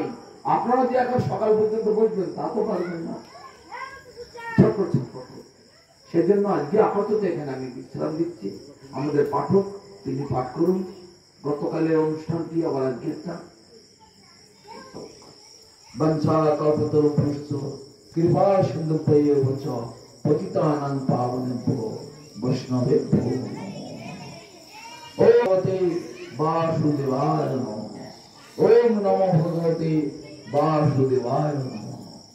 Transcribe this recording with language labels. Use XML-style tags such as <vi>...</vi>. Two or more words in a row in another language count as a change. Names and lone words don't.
<bn>আপনারা যে এখন সকাল পর্যন্ত বসবেন তা তো পারবেন না, ছোট। সেজন্য আজকে আপাতত এখানে আমি বিশ্রাম দিচ্ছি। আমাদের পাঠক তিনি পাঠ করুন গতকালের অনুষ্ঠানটি, আবার আজকেরটা।</bn> <sa>বংশা কল্পতরুভ্যশ্চ কৃপা সিন্ধুভ্যেব চ পতিতানাং পাবনেভ্যো বৈষ্ণবেভ্যো নমঃ। ওম ভগবতে বাসুদেবায় নমঃ। ওম নমো ভগবতে বাসুদেবায় নমঃ।</sa>